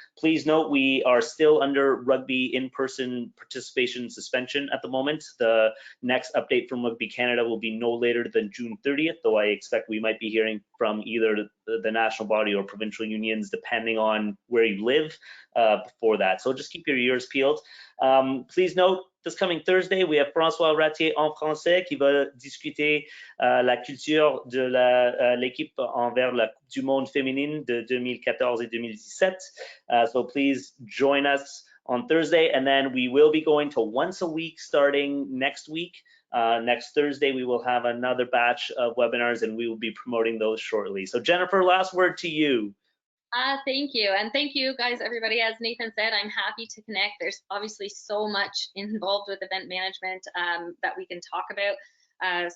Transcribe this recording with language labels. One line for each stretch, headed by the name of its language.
English: Please note we are still under rugby in-person participation suspension at the moment. The next update from Rugby Canada will be no later than June 30th, though I expect we might be hearing from either the national body or provincial unions, depending on where you live, before that. So just keep your ears peeled. Please note, this coming Thursday, we have
French: François Ratier en français qui va discuter la culture de l'équipe envers la Coupe du Monde féminine de 2014 et 2017.
English: So please join us on Thursday, and then we will be going to once a week starting next week. Next Thursday, we will have another batch of webinars, and we will be promoting those shortly. So Jennifer, last word to you. Thank you. And thank you guys, everybody. As Nathan said, I'm happy to connect. There's obviously so much involved with event management that we can talk about.